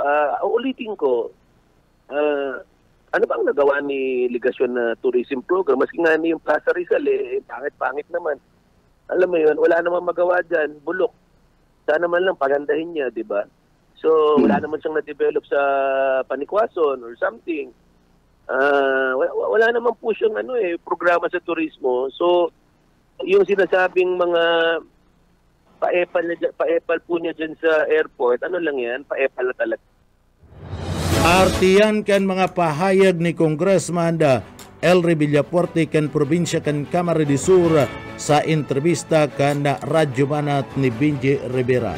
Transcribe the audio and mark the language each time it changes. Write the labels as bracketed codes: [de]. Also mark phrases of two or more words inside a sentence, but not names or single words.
[tl] Uulitin ko, ano bang nagawa ni Ligasyon na tourism program? Maski nga ni yung Plaza Rizal, pangit-pangit naman. Alam mo yun, wala namang magawa dyan. Bulok. Sana man lang pagandahin niya, di ba? So, wala naman siyang na-develop sa Panikwason [en] or something. [tl] Wala naman po siyang programa sa turismo. So, yung sinasabing mga paepal po niya dyan sa airport, ano lang yan? Paepal na talaga. [bik] Artiyan kan mga pahayag ni Congressman Elry Villapuerte kan probinsya kan Camarines Sur sa entrevista kan Radyo Banat ni Benji Rivera.